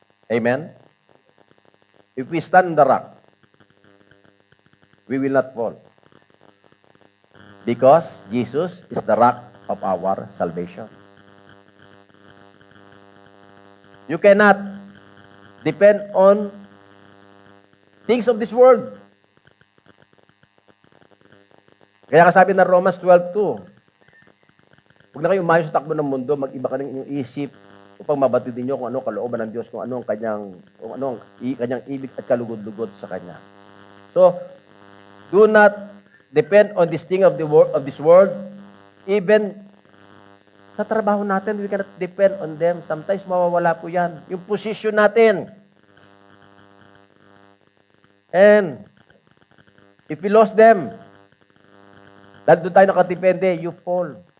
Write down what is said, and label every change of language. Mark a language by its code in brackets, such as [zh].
[en] Amen? If we stand on the rock, we will not fall. Because Jesus is the rock of our salvation. You cannot depend on things of this world. [tl] Kaya kasabi ng Romans 12:2, huwag na kayong umayon sa takbo ng mundo, mag-iba ka ng inyong isip upang mabatid ninyo kung ano kalooban ng Diyos, kung ano ang kanyang ibig at kalugod-lugod sa Kanya. [en] So, do not depend on this thing of this world. Even [tl] sa trabaho natin, [en] we cannot depend on them. [tl] Sometimes mawawala po yan. Yung position natin. [en] And if we lost them, [tl] dahil doon tayo nakatipende, [en] you fall.